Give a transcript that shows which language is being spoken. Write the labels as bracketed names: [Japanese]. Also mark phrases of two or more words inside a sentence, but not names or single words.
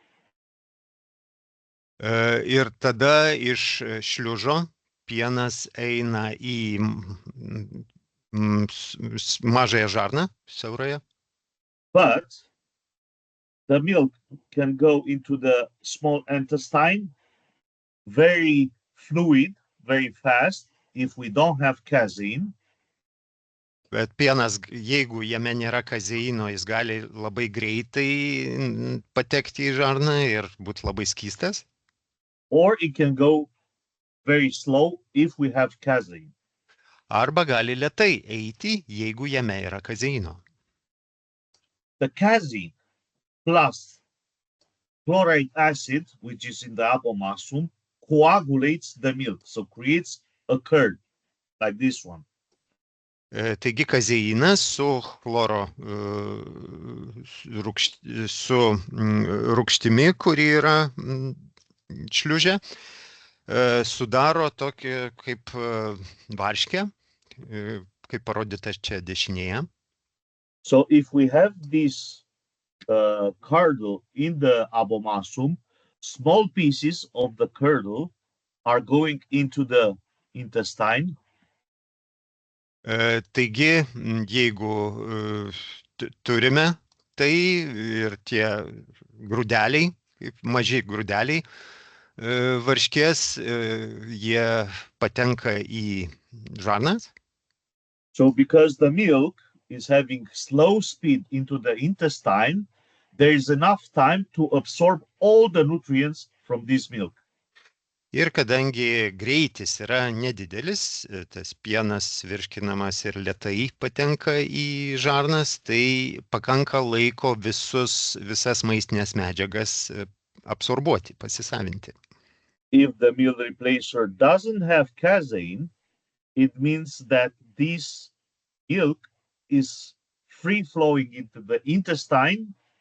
[Lithuanian] Ir tada iš šliužo pienas eina į mažąją žarną, siaurąją. [English] But the milk can go into the small intestine very fluid, very fast, if we don't have casein. [Lithuanian] Bet pienas, jeigu jame nėra kazeino, jis gali labai greitai patekti į žarną ir būti labai skystas. [English] Or it can go very slow if we have casein. [Lithuanian] Arba gali lėtai eiti, jeigu jame yra kazeino. [English] The casein plus chloride acid, which is in the abomasum, coagulates the milk, so creates a curd like this one. [Lithuanian] Taigi kazeinas su chloro su rūgštimi, kuri yra šliuže, sudaro tokį kaip varškę, kaip parodyta čia dešinėje. [English] So if we have this curdle in the abomasum, small pieces of the curdle are going into the intestine. [Lithuanian] Taigi, jeigu turime tai ir tie grūdeliai, maži grūdeliai varškės, jie patenka į žarnas. [English] So because the milk is having slow speed into the intestine, there is enough time to absorb all the nutrients from this milk. [Lithuanian] Ir kadangi greitis yra nedidelis, tas pienas virškinamas ir lėtai patenka į žarnas, tai pakanka laiko visas maistinės medžiagas absorbuoti, pasisavinti. [English] If the meal replacer doesn't have casein, it means that this milk is free flowing into the intestine.